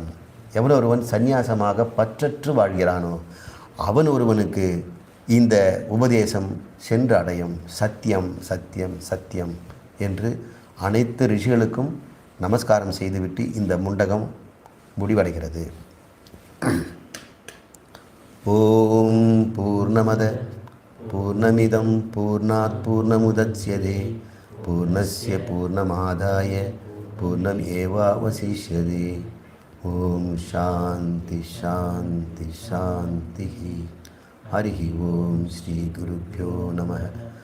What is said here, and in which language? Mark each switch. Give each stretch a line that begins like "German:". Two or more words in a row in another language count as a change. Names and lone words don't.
Tamil: எவன் ஒருவன் சந்நியாசமாக பற்றற்று வாழ்கிறானோ அவன் ஒருவனுக்கு இந்த உபதேசம் சென்று அடையும். சத்தியம் சத்தியம் சத்தியம் என்று அனைத்து ரிஷிகளுக்கும் நமஸ்காரம் செய்துவிட்டு இந்த முண்டகம் முடிவடைகிறது.
Sanskrit: ॐ पूर्णमदः पूर्णमिदं पूर्णात् पूर्णमुदच्यते पूर्णस्य पूर्णमादाय पूर्णम् एवावशिष्यते. ॐ शान्तिः शान्तिः शान्तिः. हरि ॐ श्री गुरुभ्यो नमः.